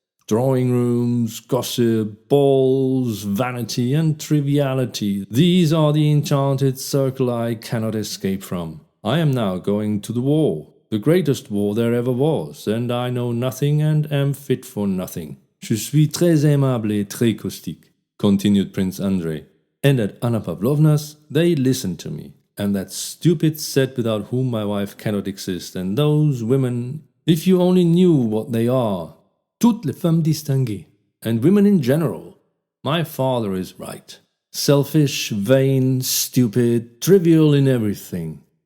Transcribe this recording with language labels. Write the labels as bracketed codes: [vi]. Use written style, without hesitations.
[en] Drawing rooms, gossip, balls, vanity, and triviality. These are the enchanted circle I cannot escape from. I am now going to the war, the greatest war there ever was, and I know nothing and am fit for nothing. [fr] Je suis très aimable et très caustique, [en] continued Prince Andrei. And at Anna Pavlovna's, they listened to me. And that stupid set without whom my wife cannot exist, and those women, if you only knew what they are, [fr] toutes les femmes distinguées, [en] and women in general. My father is right. Selfish, vain, stupid, trivial in everything.